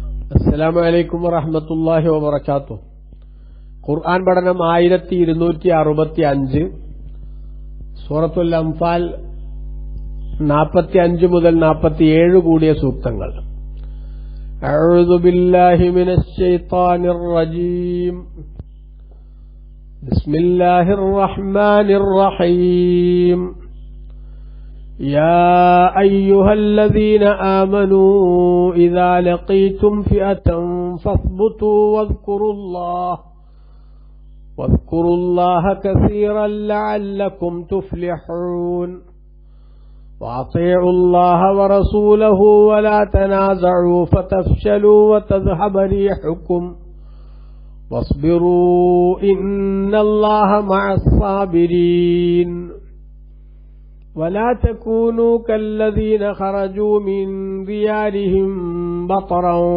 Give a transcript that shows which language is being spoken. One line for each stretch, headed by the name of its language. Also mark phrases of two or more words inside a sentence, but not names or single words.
Arabic: السلام عليكم ورحمة الله وبركاته.
Malayalam: ഖുർആൻ പഠനം 1265, സൂറത്തുൽ അംഫാൽ 45 മുതൽ 47 കൂടിയ സൂക്തങ്ങൾ.
Arabic: أعوذ بالله من الشيطان الرجيم. بسم الله الرحمن الرحيم. يا أيها الذين آمنوا إذا لقيتم فئة فاثبتوا واذكروا الله كثيرا لعلكم تفلحون وأطيعوا الله ورسوله ولا تنازعوا فتفشلوا وتذهب ريحكم واصبروا إن الله مع الصابرين ولا تكونوا كالذين خرجوا من ديارهم بطرا